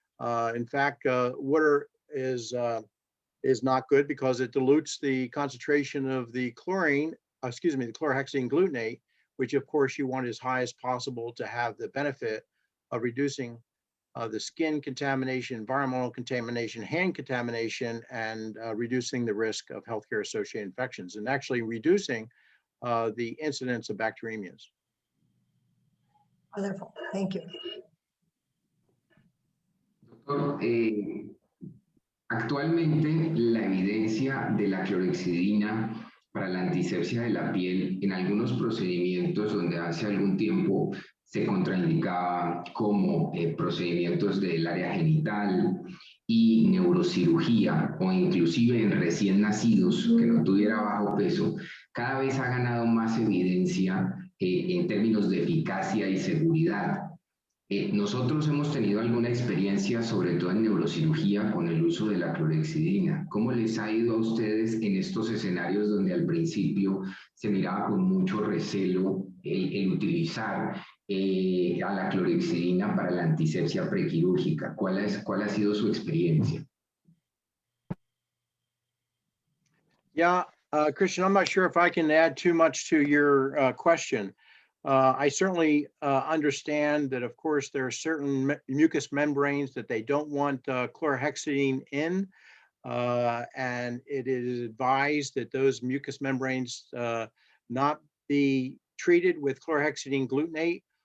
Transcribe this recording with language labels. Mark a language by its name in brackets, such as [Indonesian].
[English] In fact, water is not good because it dilutes the concentration of the chlorine, the chlorhexidine glutenate, which of course you want as high as possible to have the benefit of reducing the skin contamination, environmental contamination, hand contamination, and reducing the risk of healthcare associated infections, and actually reducing the incidence of bacteremias. wonderful. Thank you. [Spanish] Doctor, actualmente la evidencia de la clorhexidina para la antisepsia de la piel en algunos procedimientos donde hace algún tiempo se contraindicaba como procedimientos del área genital y neurocirugía o inclusive en recién nacidos que no tuviera bajo peso, cada vez ha ganado más evidencia en términos de eficacia y seguridad. Nosotros hemos tenido alguna experiencia, sobre todo en neurocirugía, con el uso de la clorhexidina. ¿Cómo les ha ido a ustedes en estos escenarios donde al principio se miraba con mucho recelo el utilizar a la clorhexidina para la antisepsia prequirúrgica? ¿Cuál ha sido su experiencia? [English] Yeah, Christian, I'm not sure if I can add too much to your question. I certainly understand that, of course, there are certain mucous membranes that they don't want chlorhexidine in, and it is advised that those mucous membranes not be treated with chlorhexidine glutenate.